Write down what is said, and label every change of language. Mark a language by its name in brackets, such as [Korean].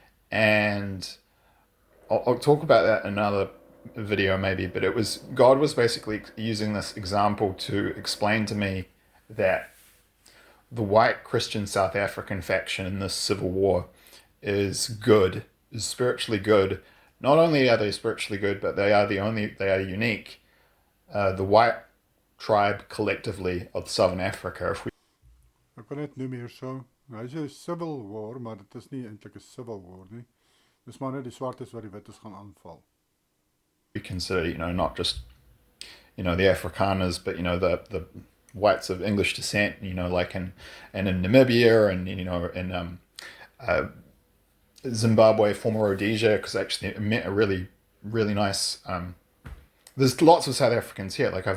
[English] And I'll talk about that in another video maybe, but God was basically using this example to explain to me that the white Christian South African faction in this civil war is spiritually good. Not only are they spiritually good, but they are unique. The white tribe collectively of Southern Africa. [Afrikaans] Ek wil net noem hier so, hy is 'n civil war, maar dit is nie eintlik 'n civil war nie. Dis maar net die swartes wat die wites gaan aanval. [English] We consider, not just, the Afrikaners, but, the whites of English descent, like in Namibia and, in Zimbabwe, former Rhodesia, because actually it met a really, really nice, there's lots of South Africans here.